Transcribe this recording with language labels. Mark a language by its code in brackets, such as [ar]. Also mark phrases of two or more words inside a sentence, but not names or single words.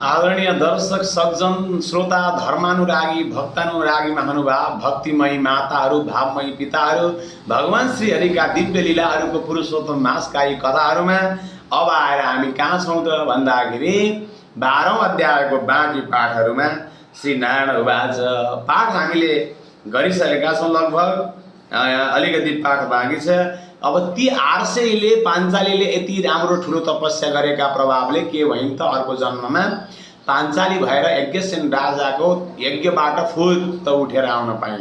[ne] आदरणीय दर्शक सज्जन श्रोता धर्मानुरागी भक्तानुरागी महानुभाव भक्तिमयी माताहरू भावमयी पिताहरू भगवान श्री हरिका दिव्य लीलाहरूको पुरुषोत्तम मासका यी कथाहरूमा अब आएर हामी कहाँ छौँ त भन्दाखेरि 12औं अध्यायको बाँकी पाठहरूमा श्री नारायण उवाच पाठ हामीले गरिसकेका छौँ। लगभग अलिकति पाठ बाँकी छ। अब ती 800ले पाञ्चालीले यति राम्रो ठुलो तपस्या गरेका प्रभावले के भइन् त अर्को जन्ममा पाञ्चाली भएर यज्ञसेन राजाको यज्ञबाट फुत उठेर आउन पाइन्।